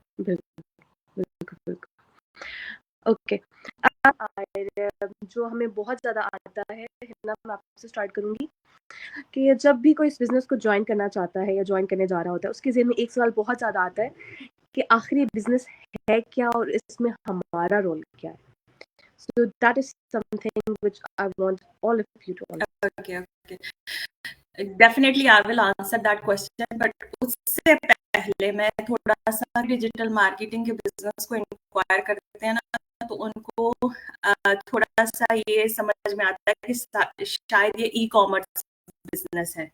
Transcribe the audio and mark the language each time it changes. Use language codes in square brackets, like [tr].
[hi] बिल्कुल ओके। जो हमें बहुत ज़्यादा आता है ना, मैं आपसे स्टार्ट करूँगी कि जब भी कोई इस बिज़नेस को ज्वाइन करना चाहता है या ज्वाइन करने जा रहा होता है, उसके ज़हन में एक सवाल बहुत ज़्यादा आता है कि आखिर ये बिज़नेस है क्या और इसमें हमारा रोल क्या है। [en] So that is something which I want all of you to understand. Okay. Definitely I will answer that question, [hi] but उससे पहले मैं थोड़ा सा डिजिटल मार्केटिंग के बिजनेस को इंक्वायर करते हैं ना, तो उनको थोड़ा सा ये समझ में आता है कि शायद ये ई कॉमर्स बिजनेस है।